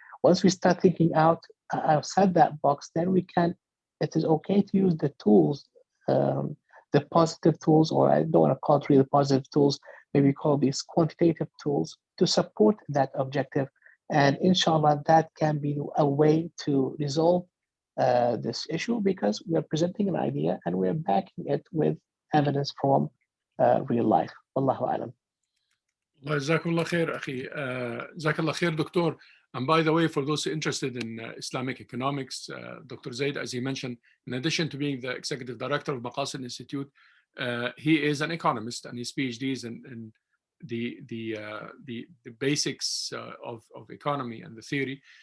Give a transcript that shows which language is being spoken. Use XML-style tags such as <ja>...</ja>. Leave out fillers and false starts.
<en>Once we start thinking outside that box, then it is okay to use the tools, the positive tools, or I don't want to call it really positive tools, maybe call these quantitative tools to support that objective. And inshallah, that can be a way to resolve this issue, because we are presenting an idea and we're backing it with evidence from real life.</en> <ar>Wallahu alam. جزاك الله خير أخي. جزاك الله خير دكتور.</ar> <en>And by the way, for those interested in Islamic economics, Dr. Zaid, as he mentioned, in addition to being the executive director of Maqasid Institute, he is an economist, and his PhD is in the basics of economy and the theory.</en>